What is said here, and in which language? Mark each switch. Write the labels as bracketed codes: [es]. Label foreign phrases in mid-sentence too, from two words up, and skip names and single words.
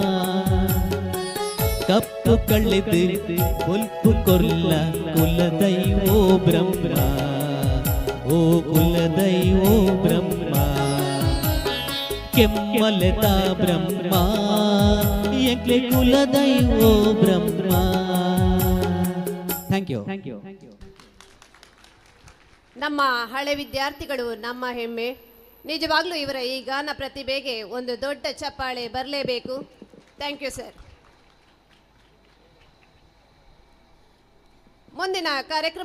[tcy] ಕಪ್ಪು ಕಳೆದು ಹೊಲ್ಪು ಕೊಲ್ಲ ಕುಲ ದೈವೋ ಬ್ರಹ್ಮ ಓ ಕುಲ ದೈವೋ ಬ್ರಹ್ಮ ಕೆಮ್ಮಲತಾ ಬ್ರಹ್ಮ ಎಂಕ್ಲೆ ಕುಲ ದೈವೋ ಬ್ರಹ್ಮ [en] Thank you. [kn] ನಮ್ಮ ಹಳೆ ವಿದ್ಯಾರ್ಥಿಗಳು ನಮ್ಮ ಹೆಮ್ಮೆ. ನಿಜವಾಗ್ಲೂ ಇವರ ಈ ಗಾನ ಪ್ರತಿಭೆಗೆ ಒಂದು ದೊಡ್ಡ ಚಪ್ಪಾಳೆ ಬರಲೇಬೇಕು. [en] Thank you sir. [kn] ಮುಂದಿನ ಕಾರ್ಯಕ್ರಮ